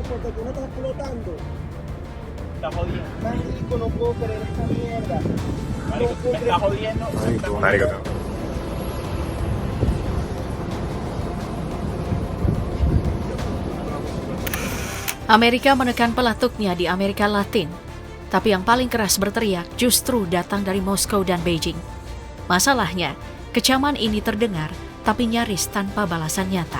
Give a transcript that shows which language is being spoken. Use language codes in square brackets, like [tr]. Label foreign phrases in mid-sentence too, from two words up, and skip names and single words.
[es] que no está explotando. Está jodiendo. Marico, no puedo creer esta mierda. Marico, me está jodiendo. Arigato. [id] Amerika menekan pelatuknya di Amerika Latin, tapi yang paling keras berteriak justru datang dari Moskow dan Beijing. Masalahnya, kecaman ini terdengar, tapi nyaris tanpa balasan nyata.